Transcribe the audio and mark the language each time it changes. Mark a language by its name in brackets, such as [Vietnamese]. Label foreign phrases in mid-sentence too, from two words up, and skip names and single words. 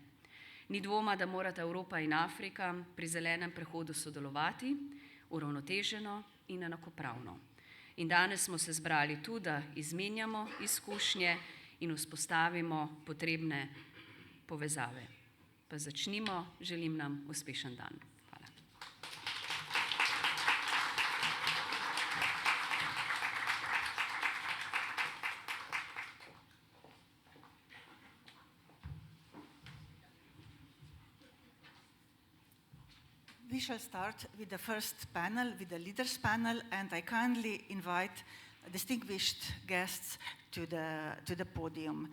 [Slovenian] Ni dvoma, da morata Evropa in Afrika pri zelenem prehodu sodelovati uravnoteženo in enakopravno. In danes smo se zbrali tu, da izmenjamo izkušnje in vzpostavimo potrebne povezave. Pa začnimo, želim nam uspešen dan. Hvala. [English] We shall start with the first panel, with the leaders panel, and I kindly invite distinguished guests to the podium.